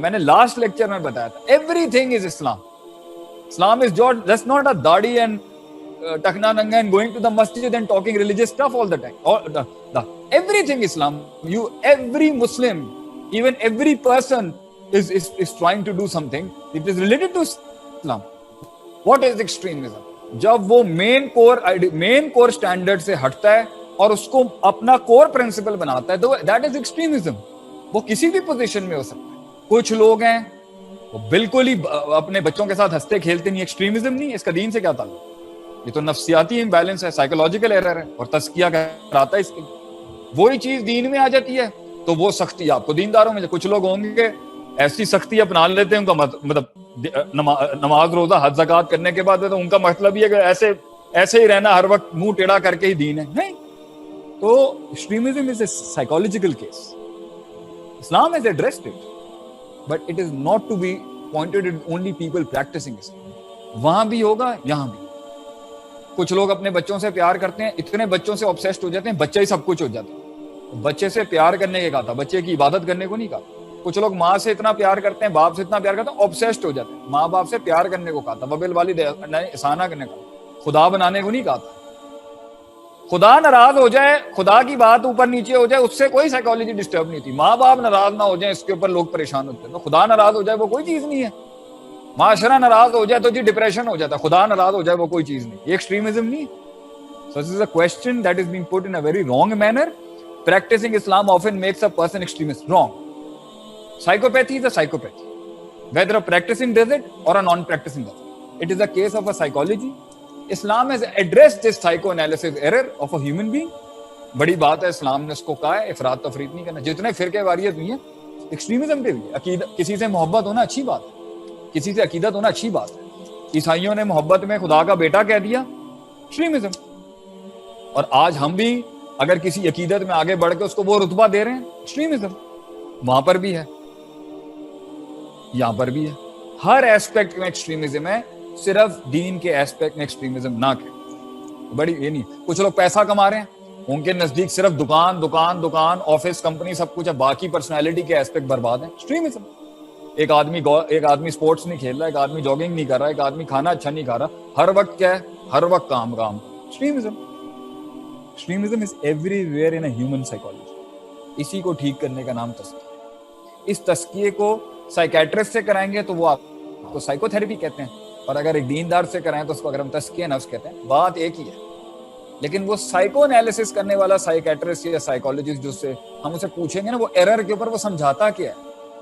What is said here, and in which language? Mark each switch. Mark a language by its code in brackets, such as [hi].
[ur] میں نے last lecture میں بتایا تھا, [en] everything is Islam. Islam is just not a dadi and [ur] takna nanga [en] and going to the masjid and talking religious stuff all the time. Everything Islam. Every Muslim, even every person is trying to do something. It is related to Islam. What is extremism? [ur] جب وہ مین کور standard سے ہٹتا ہے اور اس کو اپنا کور principal بناتا ہے, تو [en] That is extremism. [ur] وہ کسی بھی پوزیشن میں ہو سکتا ہے. کچھ لوگ ہیں وہ بالکل ہی اپنے بچوں کے ساتھ ہنستے کھیلتے نہیں. ایکسٹریمزم نہیں, اس کا دین سے کیا تعلق؟ یہ تو نفسیاتی امبیلنس ہے, سائیکولوجیکل ایرر ہے, اور تزکیہ کراتا ہے اس کی. وہی چیز دین میں آ جاتی ہے تو وہ سختی آپ کو دینداروں میں. کچھ لوگ ہوں گے ایسی سختی اپنا لیتے ہیں, ان کا مطلب نماز روزہ حج زکات کرنے کے بعد تو ان کا مطلب یہ کہ ایسے ہی رہنا, ہر وقت منہ ٹیڑھا کر کے ہی دین ہے. نہیں. [en] تو extremism is a psychological case. Islam has addressed it, but it is not to be pointed at only people practicing Islam. [ur] وہاں بھی ہوگا, یہاں بھی. کچھ لوگ اپنے بچوں سے پیار کرتے ہیں, اتنے بچوں سے obsessed ہو جاتے ہیں, بچہ ہی سب کچھ ہو جاتا ہے. بچے سے پیار کرنے کے کہا تھا, بچے کی عبادت کرنے کو نہیں کہا. کچھ لوگ ماں سے اتنا پیار کرتے ہیں, باپ سے اتنا پیار کرتے ہیں, obsessed ہو جاتے ہیں. ماں باپ سے پیار کرنے کو کہا تھا, [ar] وبالوالدین احسانہ [ur] کرنے کا, خدا بنانے کو نہیں کہا تھا. خدا ناراض ہو جائے, خدا کی بات اوپر نیچے ہو جائے, اس سے کوئی سائیکالوجی ڈسٹرب نہیں تھی. ماں باپ ناراض نہ ہو جائیں, اس کے اوپر لوگ پریشان ہوتے ہیں. تو خدا ناراض ہو جائے وہ کوئی چیز نہیں ہے. معاشرہ ناراض ہو جائے تو جی ڈپریشن ہو جاتا ہے. خدا ناراض ہو جائے وہ کوئی چیز نہیں. یہ ایکسٹریمزم نہیں. [en] So this is a question that is being put in a very wrong manner. Practicing Islam often makes a person extremist. Wrong. Psychopathy is a psychopathy, whether a practicing does it or a non-practicing does it. It is a case of a psychology. Islam has addressed this psychoanalysis error of a human being. [ur] بڑی بات ہے, اسلام نے اس کو کہا ہے افراط تفریط نہیں کرنا. جتنے فرقے واریت ہوئی ہیں ایکسٹریمزم پہ بھی, عقیدہ کسی سے محبت ہونا اچھی بات ہے, کسی سے عقیدت ہونا اچھی بات ہے. عیسائیوں نے محبت میں خدا کا بیٹا کہہ دیا, ایکسٹریمزم. اور آج ہم بھی اگر کسی عقیدت میں آگے بڑھ کے اس کو وہ رتبہ دے رہے ہیں, ایکسٹریمزم. وہاں پر بھی ہے, یہاں پر بھی ہے, ہر ایسپیکٹ میں ایکسٹریمزم ہے, صرف دین کے ایسپیکٹ میں ایکسٹریمزم نہ کہ بڑی یہ نہیں. کچھ لوگ پیسہ کما رہے ہیں, ان کے نزدیک صرف دکان دکان دکان, آفس, کمپنی سب کچھ ہے, باقی پرسنالٹی کے ایسپیکٹ برباد ہیں, ایکسٹریمزم. ایک آدمی سپورٹس نہیں کھیل رہا, ایک آدمی جاگنگ نہیں کر رہا, ایک آدمی کھانا اچھا نہیں کھا رہا, ہر وقت کیا ہے, ہر وقت کام, extremism. [en] Extremism is everywhere in a human psychology. [ur] اسی کو ٹھیک کرنے کا نام تزکیہ. اس تزکیے کو سائیکیٹرسٹ سے کرائیں گے تو وہ آپ کو سائیکو تھراپی کہتے ہیں, اور اگر ایک دیندار سے کرائیں تو اس کو اگر ہم تزکیہ نفس کہتے ہیں. بات ایک ہی ہے, لیکن وہ سائیکو انالیسس کرنے والا سائیکیٹرسٹ یا سائیکالوجسٹ جو سے ہم اسے پوچھیں گے نا, وہ ایرر کے اوپر وہ سمجھاتا کیا ہے.